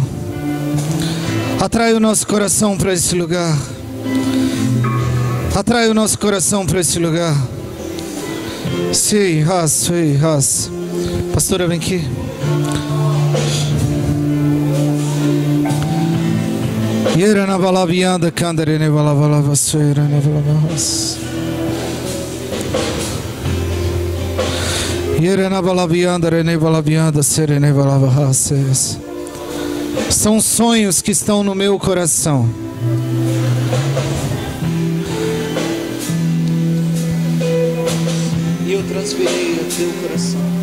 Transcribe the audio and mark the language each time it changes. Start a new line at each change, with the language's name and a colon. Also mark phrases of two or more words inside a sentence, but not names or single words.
Portuguese: Atrai o nosso coração para esse lugar. Atrai o nosso coração para esse lugar. Sim, ras. Pastora, vem aqui. Yera na balavianda, candere ne balavalava, soera ne balavas. São sonhos que estão no meu coração. E eu transferei ao teu coração.